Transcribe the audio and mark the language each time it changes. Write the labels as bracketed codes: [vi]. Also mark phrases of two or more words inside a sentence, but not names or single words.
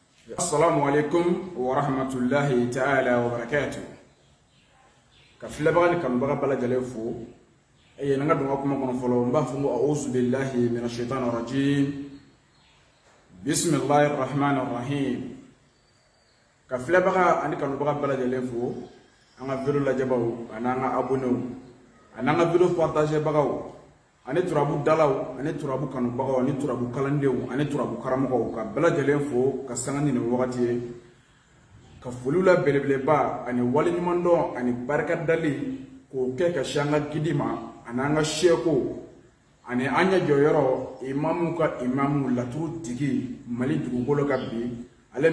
[ar] السلام عليكم ورحمة الله تعالى وبركاته. [bm] Kafila baga ni kanu baga bala jalefo. Eye nanga dunga kuma kono folo mba fungu [ar] أعوذ بالله من الشيطان الرجيم. بسم الله الرحمن الرحيم. [bm] Kafila baga ani kanu baga bala jalefo. Anga video la jabaw ananga abonnew. Ananga video partager bagaw. Ani turabu dalaw, ani turabu kanu bagaw, ani turabu kalandew, ani turabu karamogaw ka bala jalefo ka sangani ni wakati ka folula belebeleba ani wali nyumando ani baraka dali ko ke ka shanga kidima ananga sheko ani anya joyoro imamu ka imamu laturu tigi mali dugukolo ka bi ale